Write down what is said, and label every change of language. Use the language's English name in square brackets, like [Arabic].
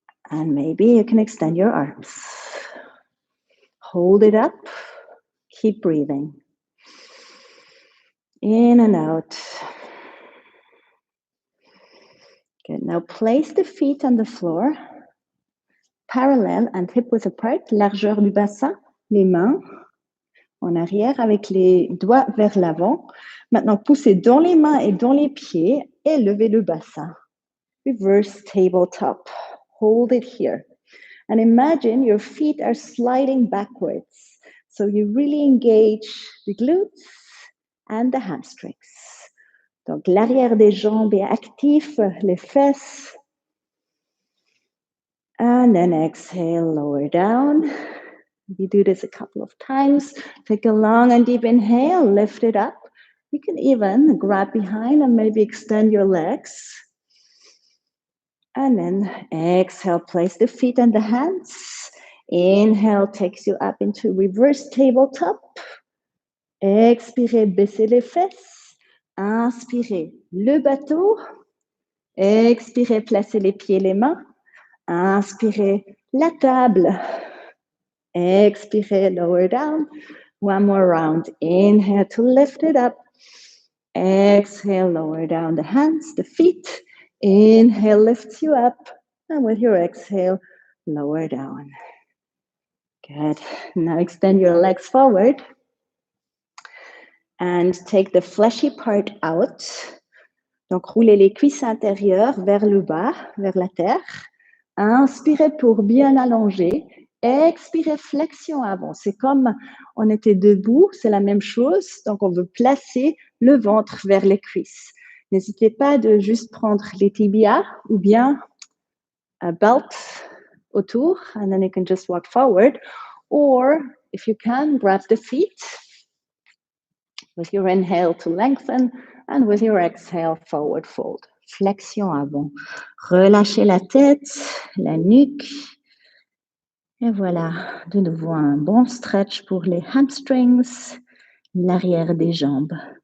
[English] And maybe you can extend your arms. Hold it up. Keep breathing. In and out. Good. Now place the feet on the floor. Parallel and hip width apart. [French] Largeur du bassin. Les mains en arrière avec les doigts vers l'avant. Maintenant, poussez dans les mains et dans les pieds et levez le bassin. [English] Reverse tabletop. Hold it here. And imagine your feet are sliding backwards. So you really engage the glutes and the hamstrings. [French] Donc, l'arrière des jambes est actif, les fesses. [English] And then exhale, lower down. You do this a couple of times. Take a long and deep inhale, lift it up. You can even grab behind and maybe extend your legs. And then exhale, place the feet and the hands. Inhale takes you up into reverse tabletop. [French] Expirez, baissez les fesses. Inspirez, le bateau. Expirez, placez les pieds, les mains. Inspirez, la table. Expirez, [English] lower down. One more round. Inhale to lift it up. Exhale, lower down the hands, the feet. Inhale lifts you up. And with your exhale, lower down. Good. Now extend your legs forward. And take the fleshy part out. [French] Donc, roulez les cuisses intérieures vers le bas, vers la terre. Inspirez pour bien allonger. Expirez, flexion avant. C'est comme on était debout, c'est la même chose. Donc, on veut placer le ventre vers les cuisses. N'hésitez pas de juste prendre les tibias ou bien un belt autour, [English] and then you can just walk forward. Or, if you can, grab the feet with your inhale to lengthen, and with your exhale, forward fold. [French] Flexion avant. Relâchez la tête, la nuque. Et voilà, de nouveau un bon stretch pour les hamstrings, l'arrière des jambes.